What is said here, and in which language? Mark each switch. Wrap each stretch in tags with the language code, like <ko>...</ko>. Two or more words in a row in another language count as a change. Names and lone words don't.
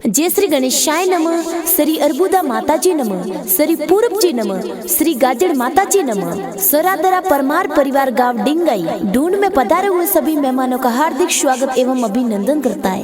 <sa>जय श्री गणेशाय नमः, श्री अर्बुदा माता जी नमः, श्री पूरब जी नमः, श्री गाजड़ माता जी नमः।</sa> <hi>सरादरा परमार परिवार गांव डिंगाई ढूंढ में पधारे हुए सभी मेहमानों का हार्दिक स्वागत एवं अभिनंदन करता है।</hi>